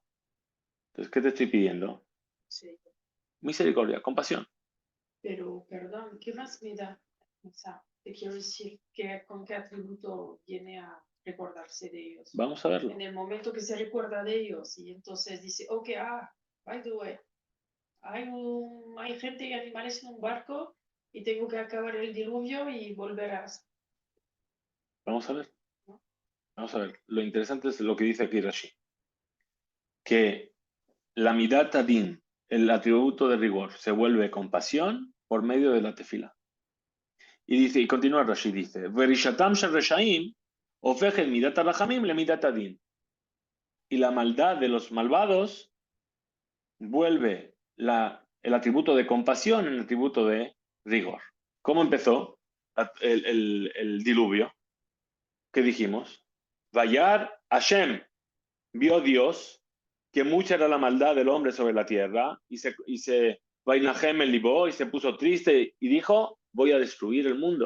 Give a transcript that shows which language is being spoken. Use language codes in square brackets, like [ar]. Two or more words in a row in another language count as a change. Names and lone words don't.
[es] Entonces, ¿qué te estoy pidiendo? Sí. Misericordia, compasión. Pero, perdón, ¿qué más me da? O sea, te quiero decir, ¿con qué atributo viene a recordarse de ellos? Vamos a verlo. En el momento que se recuerda de ellos y entonces dice, [en] ok, by the way, [es] hay gente y animales en un barco y tengo que acabar el diluvio y volver a... Vamos a ver. Vamos a ver. Lo interesante es lo que dice aquí Rashi. Que la [he] מידת הדין, [es] el atributo de rigor, se vuelve compasión por medio de la tefila. Y dice, y continúa Rashi, dice, [he] ורשעתם של רשעים הופכת מידת הרחמים ל מידת הדין. [es] Y la maldad de los malvados vuelve el atributo de compasión en el atributo de rigor. ¿Cómo empezó el diluvio? ¿Qué dijimos? [he] וירא השם, [es] vio Dios que mucha era la maldad del hombre sobre la tierra y se [he] וינחם אל ליבו [es] y se puso triste y dijo, voy a destruir el mundo.